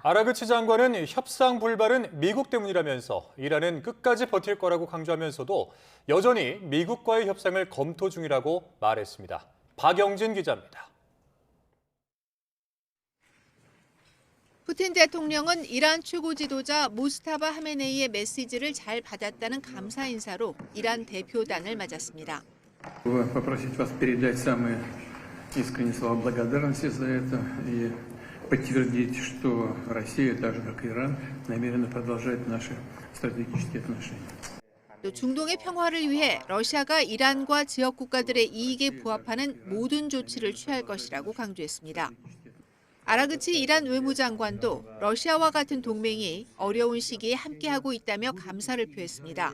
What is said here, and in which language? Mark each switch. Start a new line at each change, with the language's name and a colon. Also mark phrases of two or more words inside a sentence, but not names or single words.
Korean: 아라그치 장관은 협상 불발은 미국 때문이라면서 이란은 끝까지 버틸 거라고 강조하면서도 여전히 미국과의 협상을 검토 중이라고 말했습니다. 박영진 기자입니다. 푸틴 대통령은 이란 최고 지도자 모스타바 하메네이의 메시지를 잘 받았다는 감사 인사로 이란 대표단을 맞았습니다.
Russian: Попросить вас передать самые искренние слова благодарности за это и подтвердить, что Россия, так же как и Иран, намерена продолжать наши стратегические отношения.
Korean: 또 중동의 평화를 위해 러시아가 이란과 지역 국가들의 이익에 부합하는 모든 조치를 취할 것이라고 강조했습니다. 아라그치 이란 외무장관도 러시아와 같은 동맹이 어려운 시기에 함께하고 있다며 감사를 표했습니다.